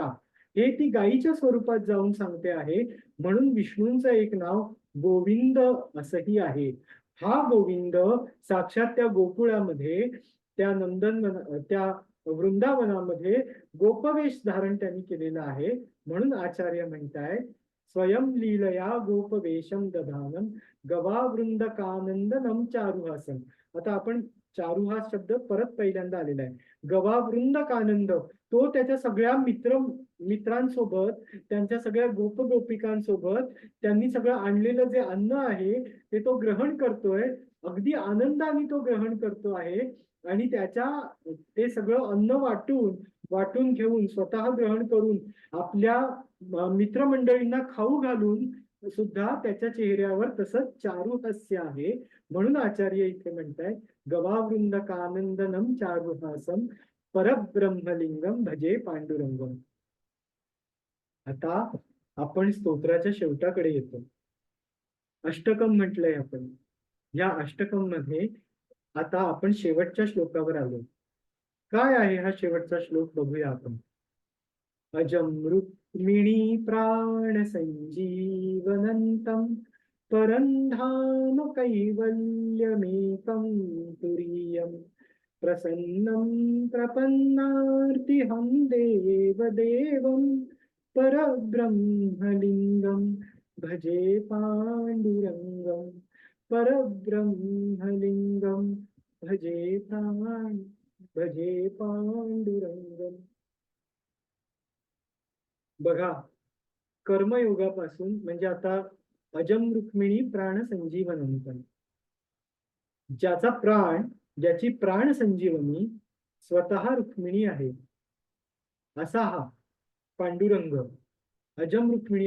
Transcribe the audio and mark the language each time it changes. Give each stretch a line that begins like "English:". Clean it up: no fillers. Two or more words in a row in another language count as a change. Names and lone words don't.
Marathi: हे ती गायीच्या स्वरूपात जाऊन सांगते आहे. म्हणून विष्णूंचं एक नाव गोविंद असंही आहे. हा गोविंद साक्षात त्या गोकुळामध्ये, त्या त्या वृंदावनामध्ये गोपवेश धारण त्यांनी केलेला आहे. म्हणून आचार्य म्हणतायत
Sanskrit: स्वयं लीलया गोपवेशम दधानम गवावृंदकानंदनम चारुहासम.
Marathi: आता आपण चारुहास शब्द परत पहिल्यांदा आलेला आहे. गवावृंदकानंद तो त्याच्या सगळ्या मित्रांसोबत, त्यांच्या सगळ्या गोपिकांसोबत त्यांनी सगळं आणलेलं जे अन्न आहे ते तो ग्रहण करतोय, अगदी आनंदाने तो ग्रहण करतो आहे. आणि ते सगळं अन्न वाटून घेऊन स्वतः ग्रहण करून आपल्या मित्रमंडळींना खाऊ घालून सुद्धा त्याच्या चेहऱ्यावर तसंच चारू हास्य आहे. म्हणून आचार्य इथे म्हणतायत
Sanskrit: गवावृंद कानंदनम चारुहासम परब्रह्मलिंगम भजे पांडुरंगम.
Marathi: आता आपण स्तोत्राच्या शेवटाकडे येतो. अष्टकम म्हटलंय आपण. या अष्टकम मध्ये आता आपण शेवटच्या श्लोकावर आलो. काय आहे हा शेवटचा श्लोक बघूया आपण.
Sanskrit: अजं रुक्मिणी प्राण संजीवनंतम परंधाम कैवल्यमेकं तुरीयम प्रसन्नं प्रपन्नार्तिहं देवदेवं परब्रह्मलिंगं भजे पांडुरंगं परब्रह्मलिंगं भजे पांडुरंगम.
Marathi: बघा, कर्मयोगापासून म्हणजे आता
Sanskrit: अजम रुक्मिणी प्राण संजीवनंतम,
Marathi: ज्याचा प्राण, ज्याची प्राण संजीवनी स्वतः रुक्मिणी आहे असा हा पांडुरंग
Sanskrit: अजम रुक्मिणी.